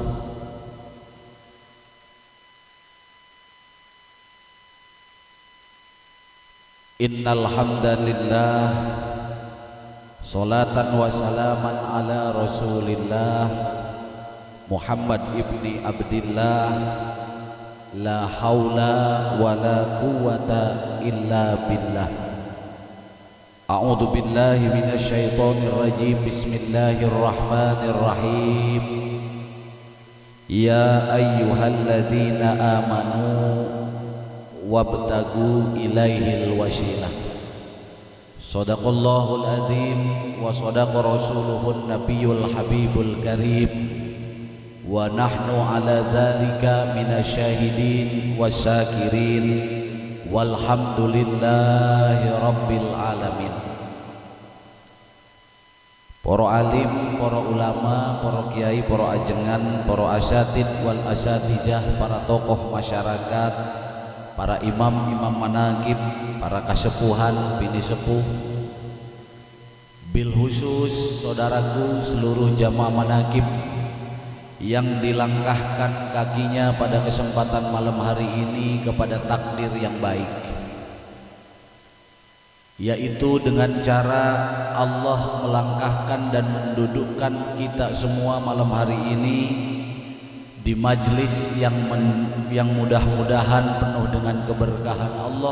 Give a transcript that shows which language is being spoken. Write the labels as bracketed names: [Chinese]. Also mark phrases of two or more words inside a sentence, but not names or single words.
[Arabic] إن الحمد لله، صلاةً وسلاماً على رسول الله محمد بن عبد الله، لا حول ولا قوة إلا بالله. أعوذ بالله من الشيطان الرجيم. بسم الله الرحمن الرحيم. يا أيها الذين آمنوا وابتغوا إليه الوسيلة. صدق الله العظيم وصدق رسوله النبي الحبيب الكريم. ونحن على ذلك من الشاهدين والشاكرين والحمد لله رب العالمين. [Indonesian] Para alim, para ulama, para kiai, para ajengan, para [Arabic] أساتيذ والأستاذات, [Indonesian] para tokoh masyarakat, para imam-imam manaqib, para kasepuhan, bini sepuh, [Arabic] بالخصوص [Indonesian] saudaraku seluruh jamaah manaqib yang dilangkahkan kakinya pada kesempatan malam hari ini kepada takdir yang baik, yaitu dengan cara Allah melangkahkan dan mendudukkan kita semua malam hari ini di majlis yang mudah-mudahan penuh dengan keberkahan Allah.